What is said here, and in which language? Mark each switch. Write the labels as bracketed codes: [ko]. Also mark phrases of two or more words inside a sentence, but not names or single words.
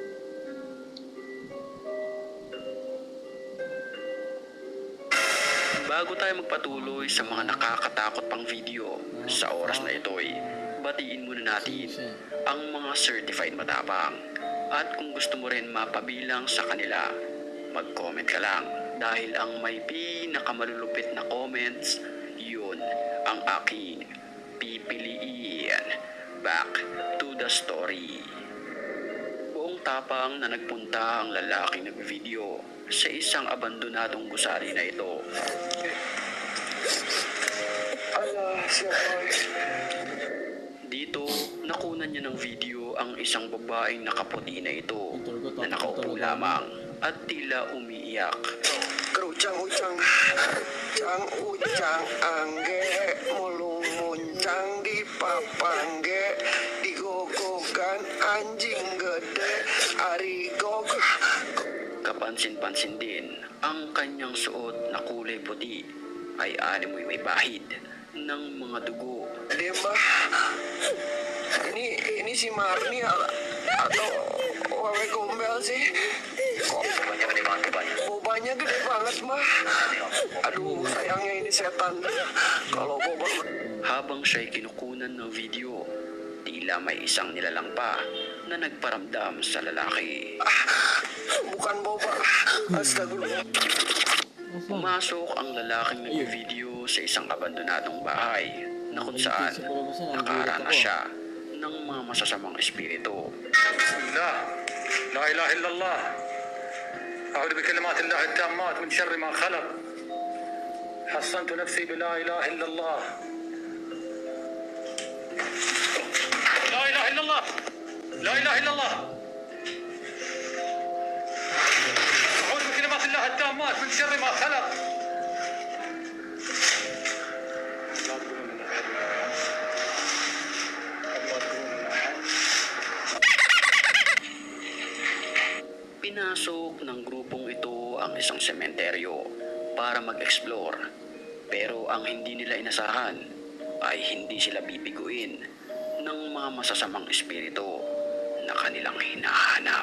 [tl] Bago tayo magpatuloy sa mga nakakatakot pang video, sa oras na ito ay batiin muna natin ang mga certified matapang. At kung gusto mo rin mapabilang sa kanila, mag-comment ka lang dahil ang may pinakamalulupit na comments, yun ang aking pipiliin. [en] Back to the story. [tl] Buong tapang na nagpunta ang lalaking nag-video sa isang abandonadong gusali na ito. Dito, nakunan niya ng video ang isang babaeng nakaputi na ito na nakaupo lamang at tila umiiyak. [jv] Kerucang ucang, cang ucang angge, mulung muncang di papangge, digogogan anjing gede, arigog. [tl] Kapansin-pansin din ang kanyang suot na kulay puti ay animoy may bahid ng mga dugo. [id] Demba, ini si Marni atau Wewe Gombel sih? Kok bobanya gede banget mah. Aduh, sayangnya ini setan. Kalau boba [tl] Habang siya'y kinukunan ng video, tila may isang nilalang pa na nagparamdam sa lalaki. [id] bukan boba. Astagfirullah. [tl] Nasaan? Pumasok ang lalaking nag-video sa isang abandonadong bahay na kung saan nakaranas siya ng mga masasamang espiritu. [ar] لا لا إله إلا الله أعوذ بكلمات الله التامات من شر ما خلق حصنت نفسي بلا إله إلا الله لا إله إلا الله لا إله إلا الله أعوذ بكلمات الله التامات من شر ما خلق لا تقولون من أحد لا تقولون من أحد [tl] Pinasok ng grupong ito ang isang sementeryo para mag-explore. Pero ang hindi nila inasahan ay hindi sila bibiguin ng mga masasamang espiritu na kanilang hinahanap.